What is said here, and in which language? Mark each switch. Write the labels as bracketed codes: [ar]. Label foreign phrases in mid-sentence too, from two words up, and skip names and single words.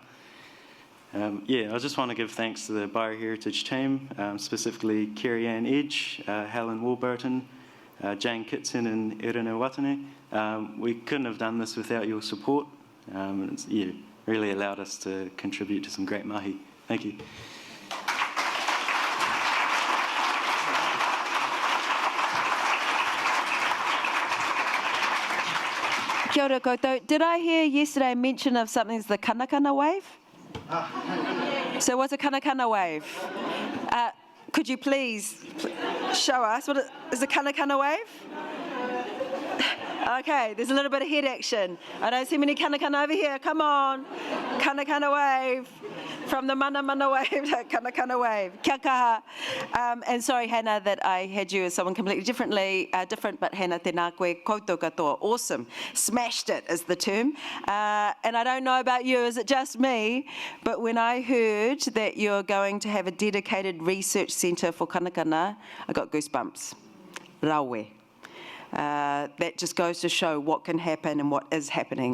[en] Yeah, I just want to give thanks to the Bioheritage team, specifically Kerry Ann Edge, Helen Warburton, Jane Kitson and Erina Watane. We couldn't have done this without your support. It's really allowed us to contribute to some great mahi. Thank you. [mi] Kia ora koutou. [en] Did I hear yesterday mention of something as the Kanakana wave? So what's a Kanakana wave? Could you please show us what is a Kanakana wave? Okay, there's a little bit of head action. I don't see many Kanakana over here. Come on. Kanakana wave. From the mana wave to Kanakana wave. [mi] Kia kaha. [en] And sorry, Hannah, that I had you as someone completely different, but Hannah, [mi] tēnā koe, koutou katoa. [en] Awesome. Smashed it is the term. And I don't know about you, is it just me? But when I heard that you're going to have a dedicated research centre for Kanakana, I got goosebumps. Rawe. That just goes to show what can happen and what is happening.